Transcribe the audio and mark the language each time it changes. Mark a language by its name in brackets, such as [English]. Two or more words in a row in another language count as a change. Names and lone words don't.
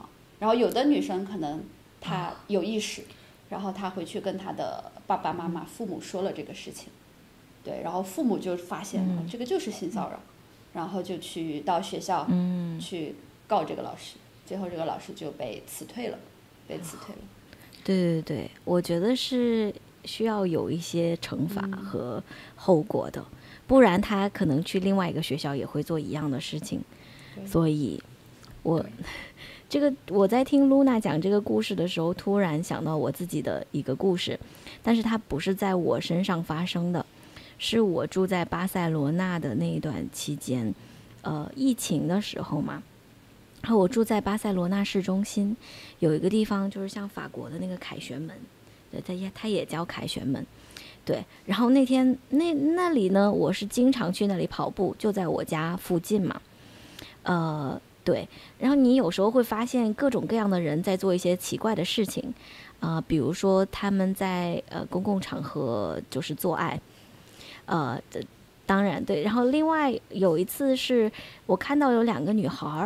[Chinese] 然後有的女生可能她有意識，然後她回去跟她的爸爸媽媽、父母說了這個事情，對，然後父母就發現了這個就是性騷擾，然後就去到學校去告這個老師，最後這個老師就被辭退了。对，我覺得是需要有一些懲罰和後果的，不然他可能去另外一個學校也會做一樣的事情。所以我在聽 Luna 講這個故事的時候，突然想到我自己的一個故事，但是它不是在我身上發生的，是我住在巴塞羅那的那一段期間，疫情的時候嘛。然後我住在巴塞羅那市中心，有一個地方就是像法國的那個凱旋門，對，它也叫凱旋門，對。然後那天那裡呢，我是經常去那裡跑步，就在我家附近嘛，對。然後你有時候會發現各種各樣的人在做一些奇怪的事情，比如說他們在公共場合就是做愛，當然對。然後另外有一次是我看到有兩個女孩。